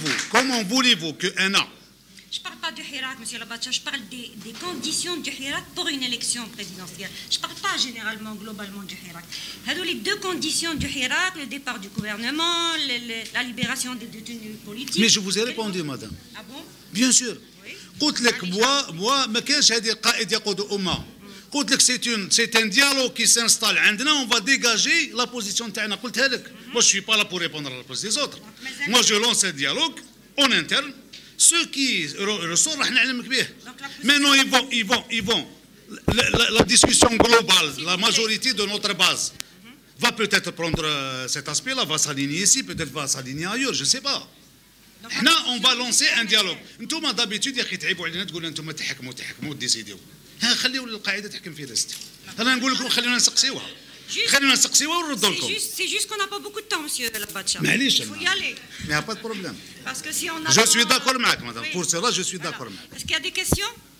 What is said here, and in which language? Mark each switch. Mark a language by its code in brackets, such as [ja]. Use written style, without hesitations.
[fr] Comment voulez-vous que أنا Je ne parle pas du Hirak, monsieur Labacha, je parle des conditions du Hirak pour une élection présidentielle. Je ne parle pas généralement, globalement du Hirak. Les deux conditions du Hirak, le départ du gouvernement, la libération des détenus politiques. Mais je vous ai répondu, madame. Ah bon? Bien sûr. [ar] قلت لك moi ما كانش هذه القائد يقود أمة. قلت لك [fr] c'est un dialogue qui s'installe عندنا, on va dégager la position تاعنا. [ar] قلتها لك. [fr] Moi je suis pas là pour répondre à la place des autres. Moi je lance un dialogue en interne. Ceux qui ressortent, maintenant ils vont. La discussion globale, la majorité de notre base va peut-être prendre cet aspect-là, va s'aligner ici, peut-être va s'aligner ailleurs, je ne sais pas. Là, on va lancer un dialogue. Nous, d'habitude, il y a des gens qui disent que تحكموا décidez. [ar] خليوا القاعدة تحكم في راسك. أنا نقول لكم خلينا نسقسيوها. خلينا نسقسيوها ونردوا لكم. [fr] C'est juste qu'on n'a pas beaucoup de temps, monsieur Labacha. [ar] معليش. [fr] Il faut y aller. Il n'y a pas de problème. Parce que si on a. Je suis d'accord, madame. Pour cela, je suis d'accord. Est-ce qu'il y a des questions?